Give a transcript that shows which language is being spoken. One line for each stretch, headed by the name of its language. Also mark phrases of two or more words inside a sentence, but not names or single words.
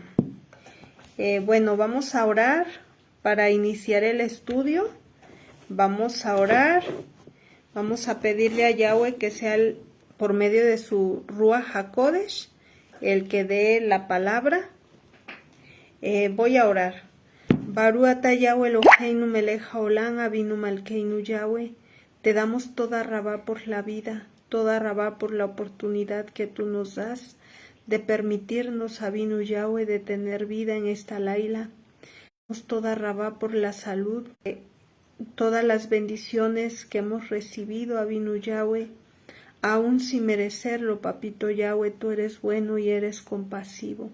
Spanish: Bueno, vamos a orar para iniciar el estudio. Vamos a orar. Vamos a pedirle a Yahweh que sea por medio de su
Hebrew: רוח הקודש
Spanish: el que dé la palabra. Voy a orar.
Hebrew: ברוך אתה יהוה אלוהינו מלך העולם אבינו מלכנו יהוה.
Spanish: Te damos
Hebrew: תודה רבה
Spanish: por la vida,
Hebrew: תודה רבה
Spanish: por la oportunidad que tú nos das de permitirnos,
Hebrew: אבינו יהוה,
Spanish: de tener vida en esta laila. Damos
Hebrew: תודה רבה
Spanish: por la salud, todas las bendiciones que hemos recibido,
Hebrew: אבינו יהוה,
Spanish: aún sin merecerlo, papito Yahweh, tú eres bueno y eres compasivo.